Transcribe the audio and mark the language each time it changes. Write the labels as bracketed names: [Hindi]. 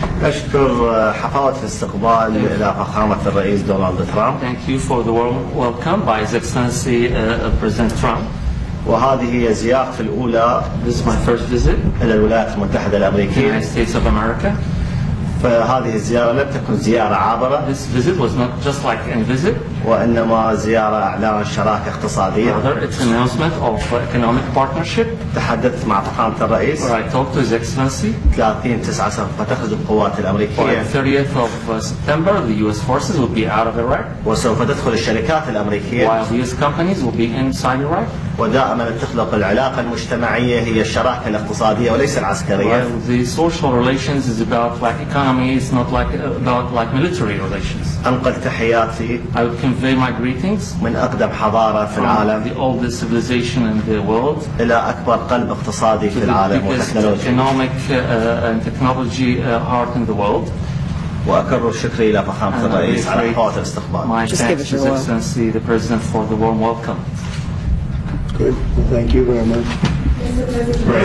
[Arabic] أشكر حفاوة الاستقبال إلى فخامة الرئيس دونالد ترامب. [English] Thank you for the warm welcome by His Excellency President Trump. [Arabic] وهذه هي زيارتي الأولى. [English] This is my first visit. [Arabic] إلى الولايات المتحدة الأمريكية. [English] United States of America. [Arabic] فهذه الزيارة لم تكن زيارة عابرة. [English] This visit was not just like any visit. [Arabic] وإنما زيارة إعلان شراكة اقتصادية. [English] Rather, it's an announcement of economic partnership. [Arabic] تحدثت مع فخامة الرئيس. [English] Where I talked to His Excellency. [Arabic] 30/9 ستخرج القوات الأمريكية. [English] On 30th of September, the U.S. forces will be out of Iraq. [Arabic] وسوف تدخل الشركات الأمريكية. [English] While U.S. companies will be inside Iraq. [Arabic] ودائما تخلق العلاقة المجتمعية هي الشراكة الاقتصادية وليس العسكرية. [English] While the social relations is about like economy, it's not like about like military relations. [Arabic] أنقل تحياتي. [English] Convey my greetings [Arabic] من أقدم حضارة في العالم [English] the oldest civilization in the world [Arabic] إلى أكبر قلب اقتصادي في العالم [English] وتكنولوجي economic and technology heart in the world. [Arabic] وأكرر شكري إلى فخامة الرئيس على حفاوة الاستقبال. [English] My thanks to His Excellency the President for the warm welcome. Good. Well, thank you very much.